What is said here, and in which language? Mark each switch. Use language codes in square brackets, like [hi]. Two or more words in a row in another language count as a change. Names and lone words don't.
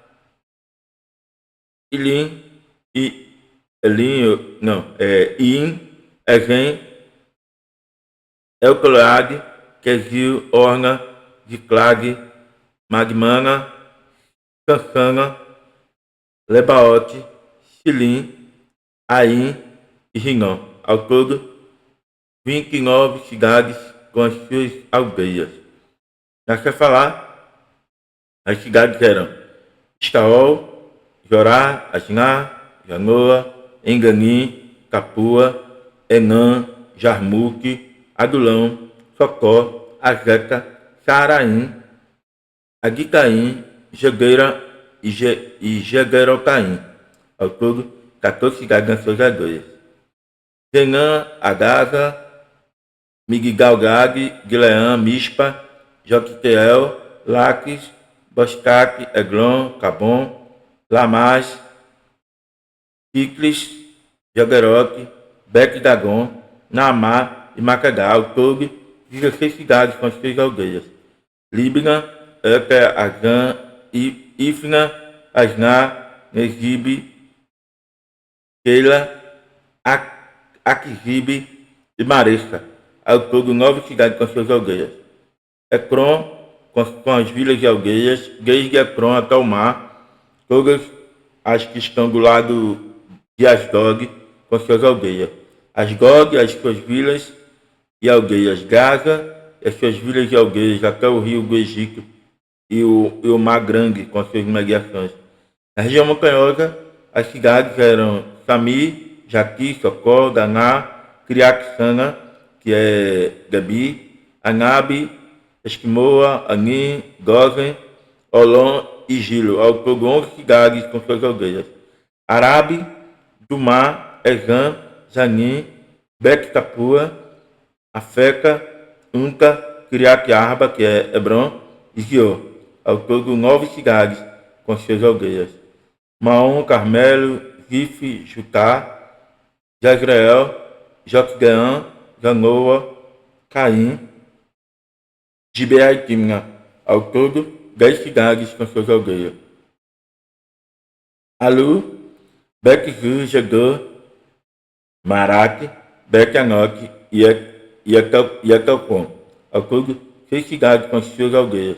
[pt] Ilim, Ezen, Elcoleade, Quesil, Orna, Ziclag, Magmana, Sansana, Lebaote, Silim, Aim e Rinom. Ao todo, 29 cidades com as suas aldeias. Na Cefalá, as cidades eram Estaol, Jorá, Asná, Janoa, Enganim, Capua, Enã, Jarmuque, Adulão, Socó, Azeca, Saaraim, Agitaim, Jegueira e Jeguerotaim. Ao todo, 14 cidades nas suas aldeias. Zenã, Agaza, Migdalgad, Gileã, Mispa, Joquiteel, Laques, Boscaque, Eglon, Cabom, Lamás, Ciclis, Jaguerote, Bet-Dagon, Naamá, e Macedá, ao todo 16 cidades com 6 aldeias. Libna, Eca, Azã, Ifna, Asná, Negibe, Keila, Aquisibe e Maressa, ao todo 9 cidades com suas aldeias. Ecrom, com as vilas e aldeias, desde Ecrom até o mar, todas as que estão do lado de Asdod, com suas aldeias. Asdod, as suas vilas e aldeias. Gaza, as suas vilas e aldeias, até o rio do Egito e o mar grande, com suas mediações. Na região montanhosa, as cidades eram Sami, Jaqui, Socó, Daná, Criac-Sana, que é Gabi, Anabi, Esquimoa, Anim, Gozen, Olom e Gilo, ao todo 11 cidades com suas aldeias. Arabe, Dumá, Ezã, Zanim, Bet-Tapua, Afeca, Unta, Criat-Arba, que é Hebron, e Giô, ao todo 9 cidades com suas aldeias. Maom, Carmelo, Rife, Jutá, Jezreel, Jotdeã, Zanoa, Caim, Gibeá e Timna, ao todo 10 cidades com suas aldeias. Alu, Bet-Zur, Gedor, Marate, Bet-Anoque e Etelcom, ao todo 6 cidades com suas aldeias.